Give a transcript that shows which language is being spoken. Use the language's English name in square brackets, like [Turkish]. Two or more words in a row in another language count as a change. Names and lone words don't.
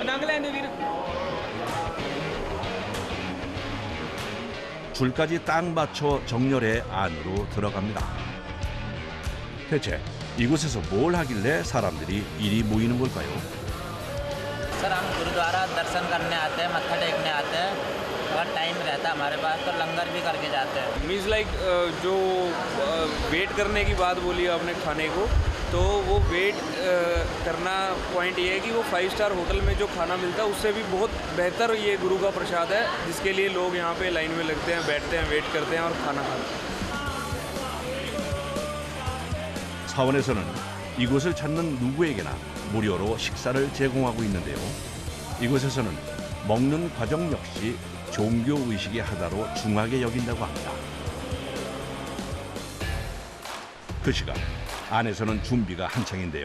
[Korean] 줄까지 딱 맞춰 정렬해 안으로 들어갑니다. 대체 이곳에서 뭘 하길래 사람들이 이리 모이는 걸까요? [Hindi] सर हम गुरुद्वारा दर्शन करने आते हैं, मत्था टेकने आते हैं। अगर टाइम रहता है हमारे पास तो लंगर भी करके जाते हैं। [English] means like [Hindi] जो वेट करने की बात बोली आपने खाने को, तो वो वेट करना पॉइंट ये है कि वो 5 [English] star hotel [Hindi] में जो खाना मिलता है उससे भी बहुत बेहतर ये गुरु का प्रसाद है, जिसके लिए लोग यहाँ पे लाइन में लगते हैं, बैठते हैं, वेट करते हैं और खाना खाते हैं। [Korean] 사원에서는 이곳을 찾는 누구에게나 무료로 식사를 제공하고 있는데요. 이곳에서는 먹는 과정 역시 종교의식의 하나로 중하게 여긴다고 합니다. 그 시간 안에서는 준비가 한창인데요.